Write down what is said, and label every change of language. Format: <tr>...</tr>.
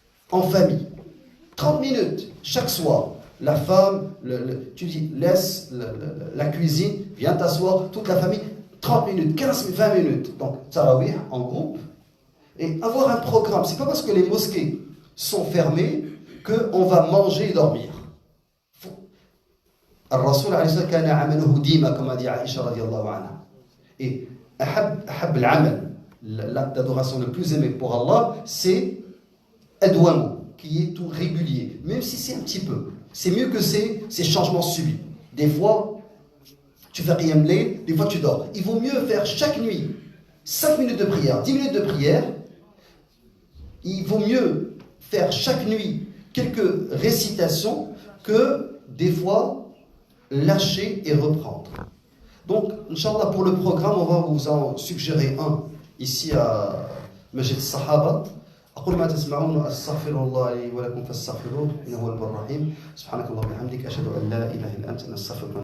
<fr>En famille. 30 minutes chaque soir. La femme, tu dis, laisse la cuisine, viens t'asseoir, toute la famille, 30 minutes, 15, 20 minutes. Donc, tarawih en groupe. Et avoir un programme. C'est pas parce que les mosquées sont fermées qu'on va manger et dormir.</fr> <ar>الرسول عليه الصلاة والسلام كان عمله ديما كما</ar> <fr>dit</fr> <ar>Aïcha radiallahu anha.</ar> <fr>Et</fr> <ar>أحب العمل,</ar> <fr>l'acte d'adoration le plus aimé pour Allah, c'est adwamu, qui est tout régulier, même si c'est un petit peu. C'est mieux que ces changements subis. Des fois, tu fais qiyam layl, des fois tu dors. Il vaut mieux faire chaque nuit 5 minutes de prière, 10 minutes de prière. Il vaut mieux faire chaque nuit quelques récitations que des fois lâcher et reprendre. Donc, Inch'Allah, pour le programme, on va vous en suggérer un ici à Masjid al-Sahaba.</fr> <ar>أقول ما تسمعون أستغفر الله لي ولكم فاستغفروه إنه هو البر الرحيم سبحانك اللهم وبحمدك أشهد أن لا إله إلا أنت نستغفرك</ar>